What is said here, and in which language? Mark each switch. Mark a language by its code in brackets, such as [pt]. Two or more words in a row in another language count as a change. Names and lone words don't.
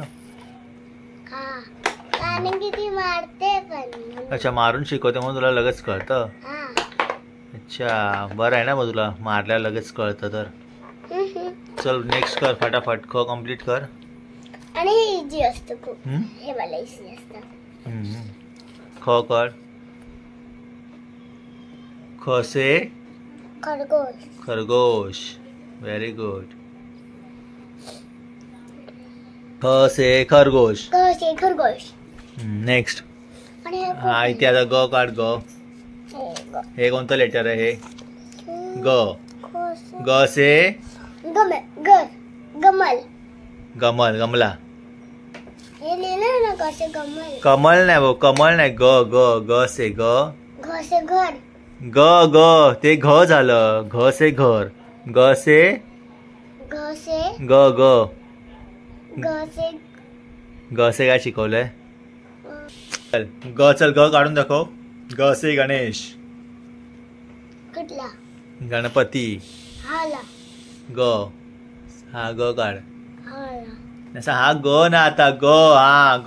[mr] हा. कारण की ती मारते पण. अच्छा, मारून शिकवते म्हणून तुला लगेच कळतं? हा. अच्छा, बरं आहे ना. मग तुला मारल्यावर लगेच कळतं तर. चल नेक्स्ट कर फटाफट. ख कम्प्लीट कर. आणि हे इझी असतं खूप. हे मला इझी असतं. ख कर. [hi] ख से खरगोश. खरगोश. [en] very good. [hi] ख से खरगोश. खरगोश. [mr] नेक्स्ट. आणि हे हा, इथे आता ग काढ. ग. ग. हे कोणतं लेटर आहे? ग. ख [hi] ग से गमल. गमल. गमला. [mr] हे लिहिलं ना कसे गमल. कमल नाही भाऊ, कमल नाही. ग ग. [hi] ग से ग. घ से घर. [mr] ग ग. ते घ झालं. [hi] घ से घर. ग से घ से ग ग. घ से ग से [mr] काय शिकवलंय? चल ग. चल ग काढून दाखव. [hi] ग से गणेश. [mr] कुठला? गणपती. हाला. ग. हा ग काढ. हाला. असा हा ग ना आता. ग. हा ग.